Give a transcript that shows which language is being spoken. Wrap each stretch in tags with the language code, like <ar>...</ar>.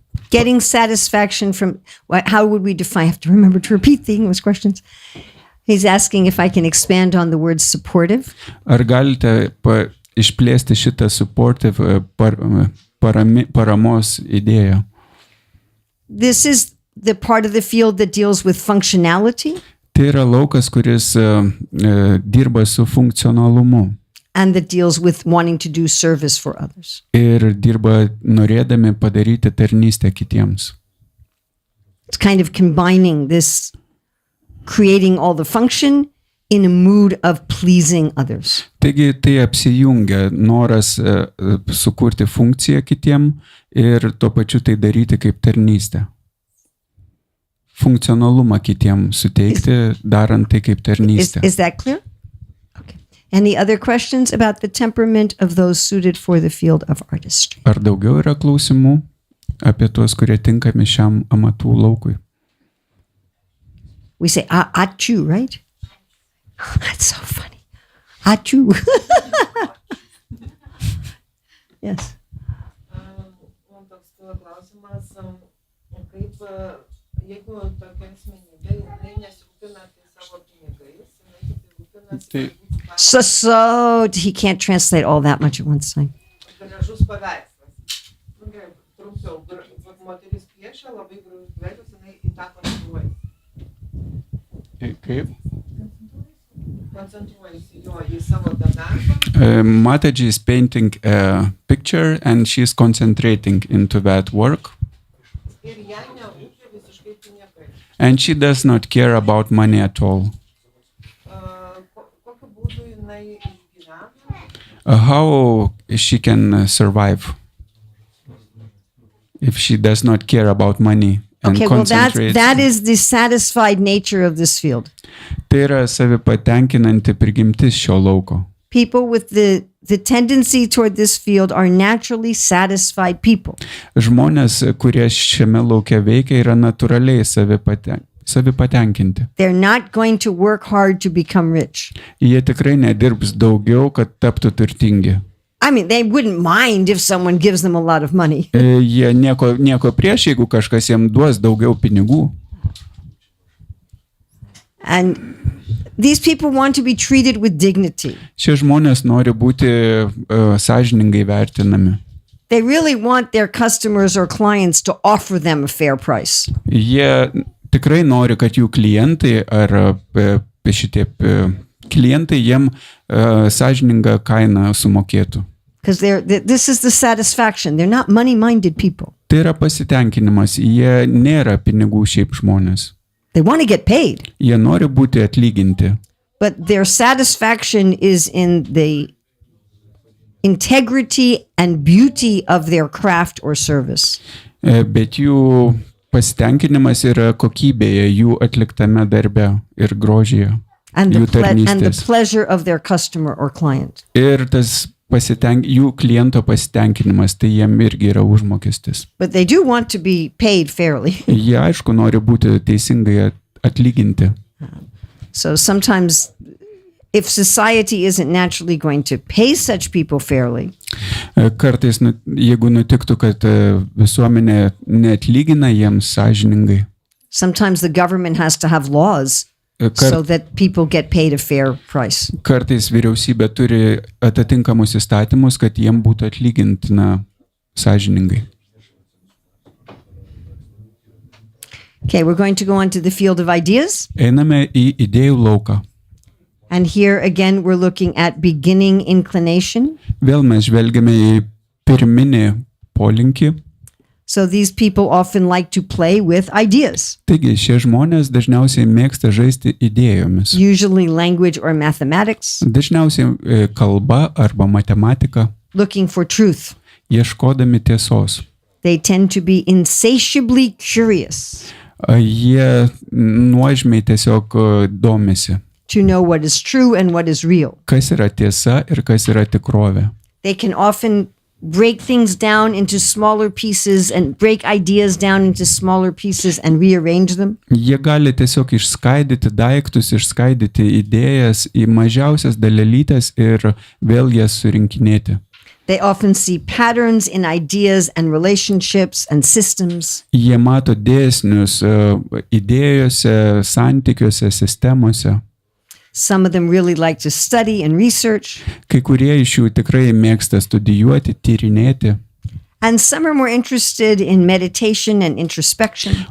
<en>Getting satisfaction from, how would we define? I have to remember to repeat the English questions. He's asking if I can expand on the word supportive.</en> <lt>Ar galite išplėsti šitą supportive paramos idėją?</lt> <en>This is the part of the field that deals with functionality.</en> <lt>Tai yra laukas, kuris dirba su funkcionalumu.</lt> <en>And that deals with wanting to do service for others.</en> <lt>Ir dirba norėdami padaryti tarnystę kitiems.</lt> <en>It's kind of combining this, creating all the function in a mood of pleasing others.</en> <lt>Taigi tai apsijungia noras sukurti funkciją kitiem ir tuo pačiu tai daryti kaip tarnystę. Funkcionalumą kitiem suteikti, darant tai kaip tarnystę.</lt> <en>Is that clear? Okay. Any other questions about the temperament of those suited for the field of artistry?</en> <lt>Ar daugiau yra klausimų apie tuos, kurie tinkami šiam amatų laukui?</lt> <en>We say achu, right? That's so funny. Achu. Yes.</en> <lt>Man toks klausimas, kaip jeigu tokia asmenybė, jinai nesirūpina savo pinigais, jinai tik rūpinasi.</lt> <en>So he can't translate all that much at once time.</en> <lt>Gražus paveikslas. Trumpiau, moteris piešia labai gražus paveikslas, jinai į tą koncentruojasi. Kaip? Koncentruojasi jo į savo darbą.</lt> <en>Matadži is painting a picture and she's concentrating into that work.</en> <lt>Ir jai nerūpi visiškai pinigai.</lt> <en>And she does not care about money at all.</en> <lt>Kokiu būdu jinai išgyvena?</lt> <en>How she can survive if she does not care about money and Okay, well concentrates? that is the satisfied nature of this field.</en> <lt>Tai yra savipatenkinanti prigimtis šio lauko.</lt> <en>People with the tendency toward this field are naturally satisfied people.</en> <lt>Žmonės, kurie šiame lauke veikia, yra natūraliai savipatenkinti.</lt> <en>They're not going to work hard to become rich.</en> <lt>Jie tikrai nedirbs daugiau, kad taptų turtingi.</lt> <en>I mean, they wouldn't mind if someone gives them a lot of money.</en> <lt>Jie nieko prieš, jeigu kažkas jiems duos daugiau pinigų.</lt> <en>And these people want to be treated with dignity.</en> <lt>Šie žmonės nori būti sąžiningai vertinami.</lt> <en>They really want their customers or clients to offer them a fair price.</en> <lt>Jie tikrai nori, kad jų klientai ar šitie klientai jiem sąžiningą kainą sumokėtų.</lt> <en>Because this is the satisfaction. They're not money-minded people.</en> <lt>Tai yra pasitenkinimas. Jie nėra pinigų šiaip žmonės.</lt> <en>They want to get paid.</en> <lt>Jie nori būti atlyginti.</lt> <en>But their satisfaction is in the integrity and beauty of their craft or service.</en> <lt>Bet jų pasitenkinimas yra kokybėje, jų atliktame darbe ir grožyje.</lt> <en>And</en> <lt>Jų</lt> <en>the</en> <lt>tarnystės.</lt> <en>pleasure of their customer or client.</en> <lt>Ir tas jų kliento pasitenkinimas, tai jiem irgi yra užmokestis.</lt> <en>But they do want to be paid fairly.</en> <lt>Jie aišku nori būti teisingai atlyginti.</lt> <en>So sometimes if society isn't naturally going to pay such people fairly,</en> <lt>Kartais, jeigu nutiktų, kad visuomenė neatlygina jiems sąžiningai,</lt> <en>sometimes the government has to have laws so that people get paid a fair price.</en> <lt>kartais vyriausybė turi atitinkamus įstatymus, kad jiem būtų atlygintina sąžiningai.</lt> <en>Okay, we're going to go on to the field of ideas.</en> <lt>Einame į idėjų lauką.</lt> <en>And here again, we're looking at beginning inclination.</en> <lt>Vėl mes žvelgiame į pirminį polinkį.</lt> <en>So these people often like to play with ideas,</en> <lt>Taigi šie žmonės dažniausiai mėgsta žaisti idėjomis.</lt> <en>usually language or mathematics,</en> <lt>Dažniausiai kalba arba matematika,</lt> <en>looking for truth.</en> <lt>ieškodami tiesos.</lt> <en>They tend to be insatiably curious</en> <lt>Jie nuožmiai tiesiog domisi,</lt> <en>to know what is true and what is real.</en> <lt>kas yra tiesa ir kas yra tikrovė.</lt> <en>They can often break things down into smaller pieces and break ideas down into smaller pieces and rearrange them.</en> <lt>Jie gali tiesiog išskaidyti daiktus, išskaidyti idėjas į mažiausias dalelytes ir vėl jas surinkinėti.</lt> <en>They often see patterns in ideas and relationships and systems.</en> <lt>Jie mato dėsnius idėjose, santykiuose, sistemose.</lt> <en>Some of them really like to study and research.</en> <lt>Kai kurie iš jų tikrai mėgsta studijuoti, tyrinėti.</lt> <en>And some are more interested in meditation and introspection.</en>